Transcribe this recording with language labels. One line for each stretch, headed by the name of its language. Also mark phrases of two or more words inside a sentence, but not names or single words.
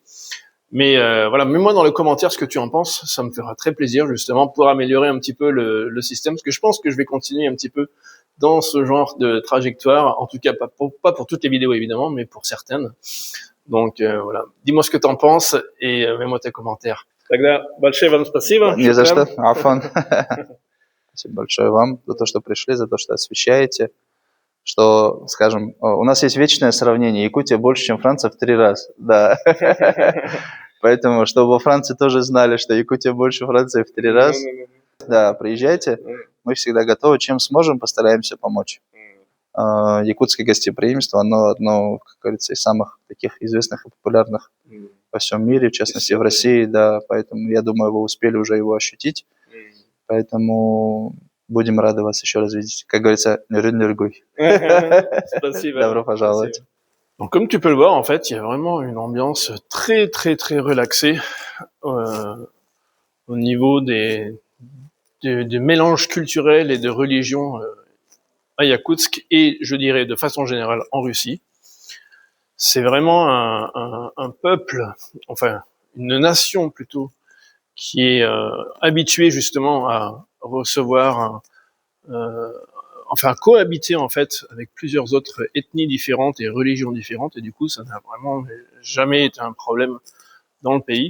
French: Mais voilà, mets-moi dans les commentaires ce que tu en penses, ça me fera très plaisir justement pour améliorer un petit peu le système, parce que je pense que je vais continuer un petit peu dans ce genre de trajectoire, en tout cas pas pour toutes les vidéos évidemment, mais pour certaines. Donc voilà, dis-moi ce que t'en penses et mets-moi tes commentaires.
Russian: Тогда большое вам спасибо. Не за что, Афан. Спасибо большое вам за то, что пришли, за то, что освещаете. Что, скажем, у нас есть вечное сравнение. Якутия больше, чем Франция в 3 раза. Да. Поэтому, чтобы во Франции тоже знали, что Якутия больше Франции в 3 раза. Да, приезжайте. Мы всегда готовы. Чем сможем, постараемся помочь. Якутское гостеприимство, оно одно, как говорится, из самых таких известных и популярных во всем мире, в частности, в России, да. Поэтому, я думаю, вы успели уже его ощутить. Поэтому будем рады вас еще раз видеть. Как говорится, нюрюн-нюргуй. Добро пожаловать.
French: Donc, comme tu peux le voir, en fait, il y a vraiment une ambiance très, très, très relaxée au niveau des mélanges culturels et de religions à Yakoutsk et, je dirais, de façon générale, en Russie. C'est vraiment un peuple, enfin, une nation plutôt, qui est habituée justement à recevoir, enfin cohabiter en fait avec plusieurs autres ethnies différentes et religions différentes, et du coup ça n'a vraiment jamais été un problème dans le pays.